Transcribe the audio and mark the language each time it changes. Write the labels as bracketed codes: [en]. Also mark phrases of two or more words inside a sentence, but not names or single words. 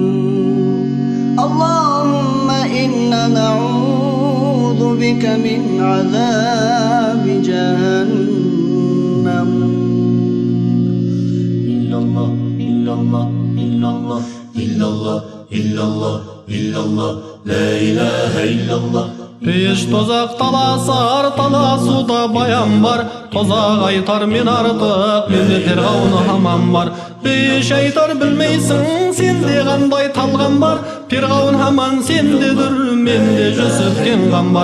[ar] اللهم إنا نعوذ بك من عذاب جهنم. إلا الله إلا الله إلا الله إلا الله إلا الله إلا الله لا إله إلا الله. [kk] Пеш тозақ таласар, таласуда баян бар. Тозақ айтар мен артық, менде Перғауын хамам бар. Пеш айтар білмейсің, сенде қандай талған бар. Перғауын хаман сендедір, менде Жүсіптен ған бар.